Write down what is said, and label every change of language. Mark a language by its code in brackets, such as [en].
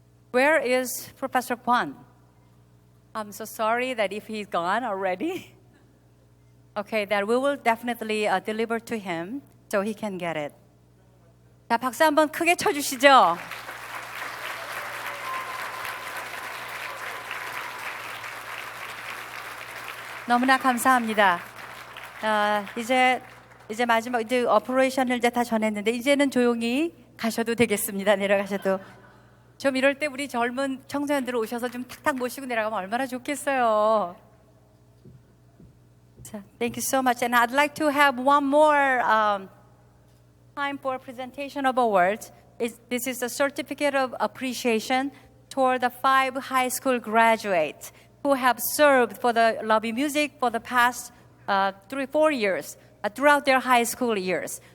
[en] Where is Professor Kwan? I'm so sorry that if he's gone already. Okay, that we will definitely deliver to him so he can get it. [ko] 자, 박수 한번 크게 쳐주시죠. 너무나 감사합니다. 이제 마지막 이제 오퍼레이션을 이제 다 전했는데 이제는 조용히 가셔도 되겠습니다. 내려가셔도. 좀 이럴 때 우리 젊은 청소년들 오셔서 좀 탁탁 모시고 내려가면 얼마나 좋겠어요. [en] So, thank you so much. And I'd like to have one more time for presentation of awards. This is a certificate of appreciation toward the 5 high school graduates who have served for the Love in Music for the past 3-4 years throughout their high school years.